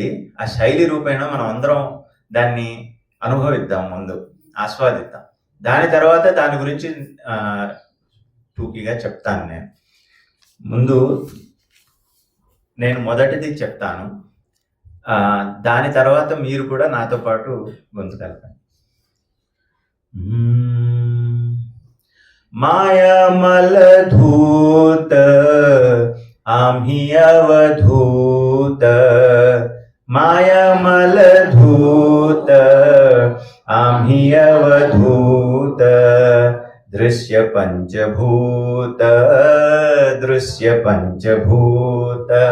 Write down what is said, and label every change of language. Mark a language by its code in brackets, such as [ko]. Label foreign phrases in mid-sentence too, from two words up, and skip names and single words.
[te] ఆ శైలి రూపేణ మనం అందరం దాన్ని అనుభవిద్దాం, ముందు ఆస్వాదిద్దాం. దాని తర్వాత దాని గురించి టూకీగా చెప్తాను. నేను మొదటిది చెప్తాను, దాని తర్వాత మీరు కూడా నాతో పాటు గొంతు కలపండి. [mr] मायामलधूत आम्ही अवधूत, मायामलधूत आम्ही अवधूत, दृश्य पंचभूत, दृश्य पंचभूत,